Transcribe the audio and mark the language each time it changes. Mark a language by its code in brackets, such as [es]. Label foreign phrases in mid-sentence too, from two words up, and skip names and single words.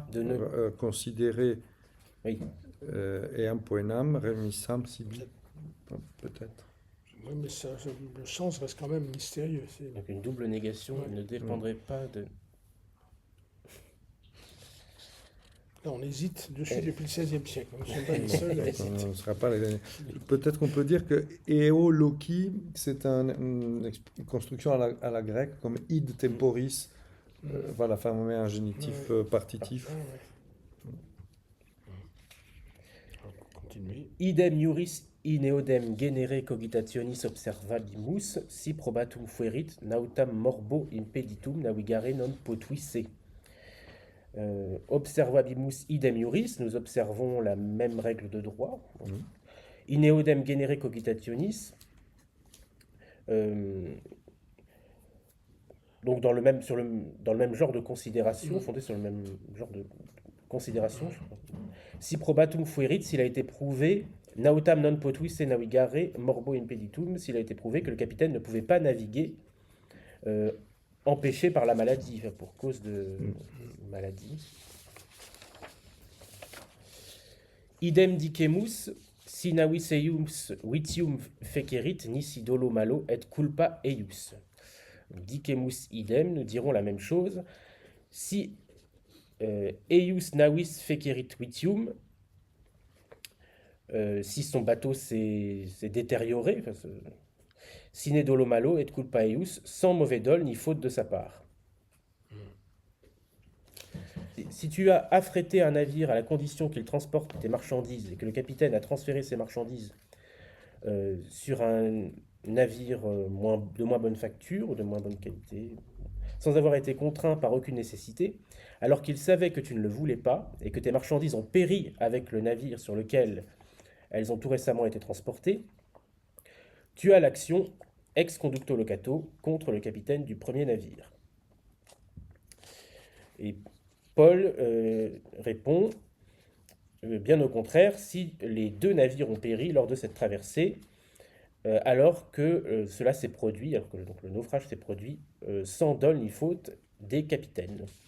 [fr] De ne- considérer Oui. [la] et un poenam remissam sibi. [fr] Peut-être. Oui, mais le sens reste quand même mystérieux. Donc une double négation, il ne dépendrait pas de... Là, on hésite dessus Et- depuis le XVIe siècle. Nous ne sommes pas les seuls à Donc, hésiter. on ne sera pas les derniers. Peut-être qu'on peut dire que eoloki, c'est une construction à la grecque, comme [la] id temporis. [fr] Voilà, enfin, on met un génitif partitif. Ah, ouais. On va continuer. [la] Idem iuris in eodem genere cogitationis observabimus, si probatum fuerit, nautam morbo impeditum navigare non potuisse. Observabimus idem iuris, [fr] nous observons la même règle de droit. [la] In eodem genere cogitationis, [fr] donc dans le même genre de considération, fondé sur le même genre de considération. [la] Si probatum fuerit, [fr] s'il a été prouvé, [la] nautam non potuisse navigare morbo impeditum, [fr] s'il a été prouvé que le capitaine ne pouvait pas naviguer empêché par la maladie, enfin, pour cause de maladie. [la] Idem dicemus, si navis eius vitium fecerit, nisi dolo malo et culpa eius. Dicemus idem, [fr] nous dirons la même chose. [la] Si eius navis fecerit vitium, [fr] si son bateau s'est détérioré, enfin, [la] sine dolo malo et culpa eius, [fr] sans mauvais dol ni faute de sa part. Si tu as affrété un navire à la condition qu'il transporte tes marchandises et que le capitaine a transféré ses marchandises sur un navire de moins bonne facture ou de moins bonne qualité, sans avoir été contraint par aucune nécessité, alors qu'il savait que tu ne le voulais pas et que tes marchandises ont péri avec le navire sur lequel elles ont tout récemment été transportées, tu as l'action [la] ex conducto locato [fr] contre le capitaine du premier navire. Et Paul répond, bien au contraire, si les deux navires ont péri lors de cette traversée, alors que cela s'est produit, alors que donc, le naufrage s'est produit sans dol ni faute des capitaines.